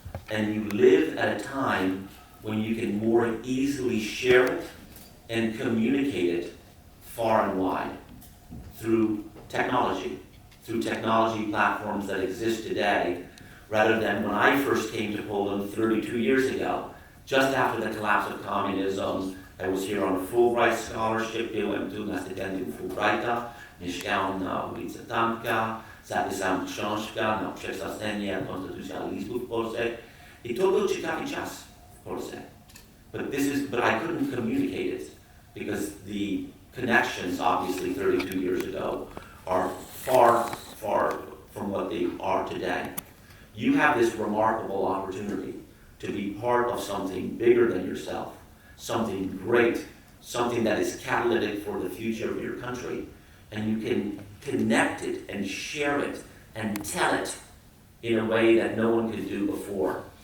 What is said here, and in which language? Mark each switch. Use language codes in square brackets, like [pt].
[en] And you live at a time when you can more easily share it and communicate it far and wide through technology platforms that exist today, rather than when I first came to Poland 32 years ago, just after the collapse of communism. I was here on a Fulbright scholarship, [pl] byłem tu na stypendium Fulbrighta, mieszkałem na ulicy Tamka, zapisałem książkę na przekształcenie konstytucjonalizmu w Polsce i to był ciekawy czas w Polsce. [en] But I couldn't communicate it because the connections, obviously 32 years ago, are far, far from what they are today. You have this remarkable opportunity to be part of something bigger than yourself, something great, something that is catalytic for the future of your country, and you can connect it and share it and tell it in a way that no one could do before.